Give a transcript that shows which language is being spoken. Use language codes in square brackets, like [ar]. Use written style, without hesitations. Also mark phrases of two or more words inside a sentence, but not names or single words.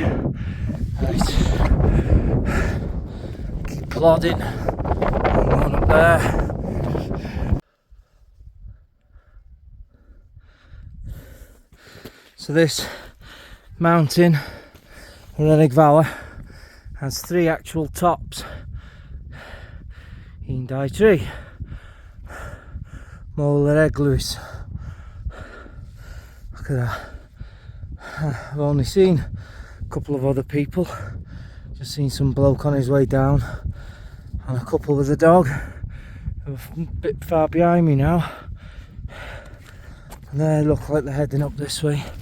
[en] Right. Keep plodding. I'm going up there. So this mountain, Arenig Fawr, has 3 actual tops. [cy] Un dau tri. Môl yr eglwys. [en] Look at that. I've only seen a couple of other people. Just seen some bloke on his way down and a couple with a dog. They're a bit far behind me now. And they look like they're heading up this way.